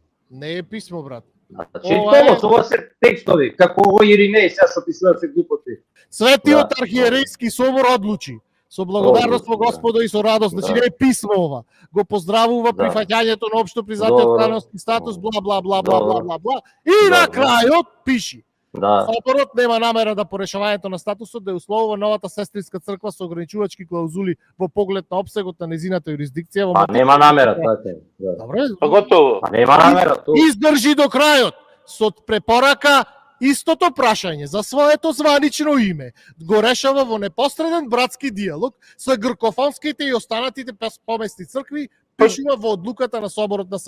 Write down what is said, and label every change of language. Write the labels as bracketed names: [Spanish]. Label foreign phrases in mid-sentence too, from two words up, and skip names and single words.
[Macedonian] Не е писмо, брат. Значи, Ова е- Томос, ова се текстови, како ово Иринеј, сега што пишуваат се глупости. Светиот Да. архиерейски собор одлучи со благодарност во Одлучи, Господа и со радост, значи Да. не е писмо ова. Го поздравува Да. прифаќањето на општо признатиот Добро. канонски статус, бла бла бла бла бла Добро. бла бла. И на Добро. крајот пиши: Да. Соборот нема намера да по решавањето на статусот да ја условува новата сестринска црква со ограничувачки клаузули во поглед на опсегот на незината юрисдикција во Па материја. нема намера, така е. Да. Добре, Па готово. Па нема намера, тоа. издржи до крајот со препорака истото прашање за своето званично име го решава во непосреден братски диалог со гркофонските и останатите поместни цркви, пишува во одлуката на соборот на СПЦ.